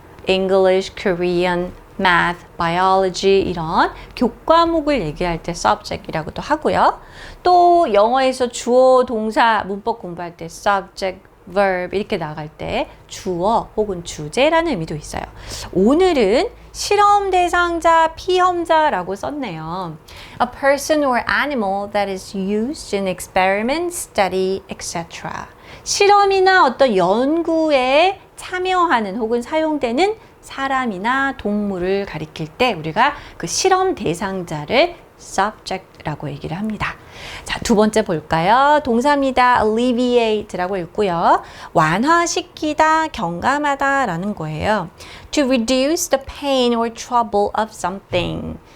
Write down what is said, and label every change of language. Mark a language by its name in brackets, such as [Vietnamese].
[Korean] English, Korean, Math, Biology 이런 교과목을 얘기할 때 subject이라고도 하고요. 또 영어에서 주어, 동사, 문법 공부할 때 subject, verb 이렇게 나갈 때 주어 혹은 주제라는 의미도 있어요. 오늘은 실험 대상자, 피험자라고 썼네요. [English] A person or animal that is used in experiment, study, etc. [Korean] 실험이나 어떤 연구에 참여하는 혹은 사용되는 사람이나 동물을 가리킬 때 우리가 그 실험 대상자를 subject라고 얘기를 합니다. 자, 두 번째 볼까요? 동사입니다. alleviate라고 읽고요. 완화시키다, 경감하다 라는 거예요. [English] To reduce the pain or trouble of something.